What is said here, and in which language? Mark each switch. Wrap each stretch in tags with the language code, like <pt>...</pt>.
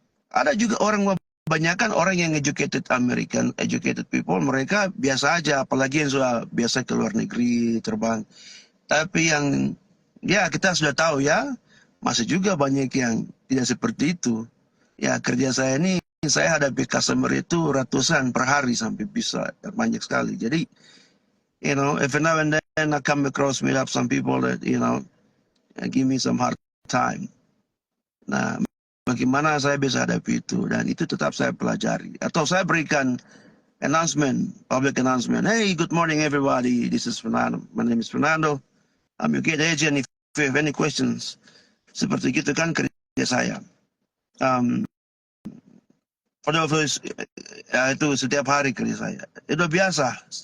<id>Ada juga kebanyakan orang yang educated people, mereka biasa aja, apalagi yang sudah biasa ke luar negeri, terbang. Tapi yang, ya kita sudah tahu ya, masih juga banyak yang tidak seperti itu. Ya kerja saya ini, saya hadapi customer itu ratusan per hari sampai bisa banyak sekali.</id> <en>Jadi, every now and then I come across meet up some people that, give me some hard time.</en> <id>Nah, bagaimana saya bisa hadapi itu dan itu tetap saya pelajari. Atau saya berikan public announcement.</id> <en>Hey, good morning everybody. This is Fernando. My name is Fernando. I'm your gate agent. If you have any questions,</en> <id>seperti gitu kan kerja saya. Itu setiap hari kerja saya. Itu biasa.</id>